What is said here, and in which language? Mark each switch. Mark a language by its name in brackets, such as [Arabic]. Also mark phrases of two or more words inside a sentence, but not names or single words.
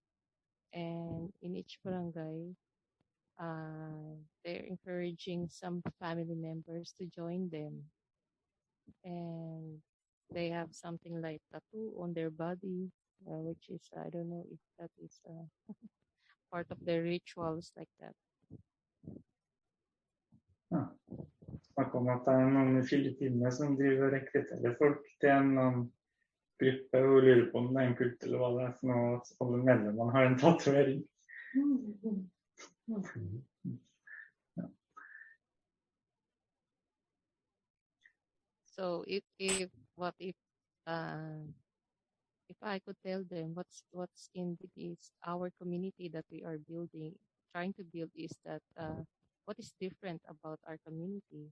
[English] And in each barangay, they're encouraging some family members to join them. And they have something like tattoo on their body, which is, I don't know if that is part of their rituals like that. [Norwegian] Snakk om at det er noen i Filippinene som driver og rekrutterer folk til en gruppe og lurer på om det er en kult eller hva det er for noe, at alle medlemmene har en tatovering. [English] So if I could tell them what's in this our community that we are trying to build, is that what is different about our community?